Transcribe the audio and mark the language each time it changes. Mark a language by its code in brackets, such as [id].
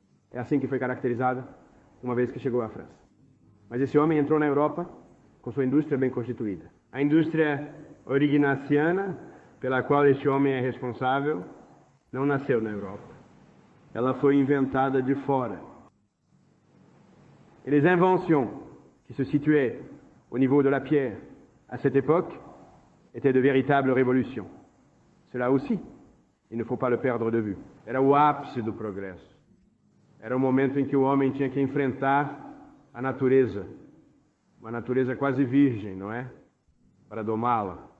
[pt] É assim que foi caracterizada uma vez que chegou à França. Mas esse homem entrou na Europa com sua indústria bem constituída. A indústria aurignaciana, pela qual este homem é responsável, não nasceu na Europa. Ela foi inventada de fora. [fr] Et les inventions qui se situaient au niveau de la pierre à cette époque étaient de véritables révolutions. Cela aussi, il ne faut pas le perdre de vue. [pt] Era o ápice do progresso. Era o momento em que o homem tinha que enfrentar a natureza, uma natureza quase virgem, não é? Para domá-la.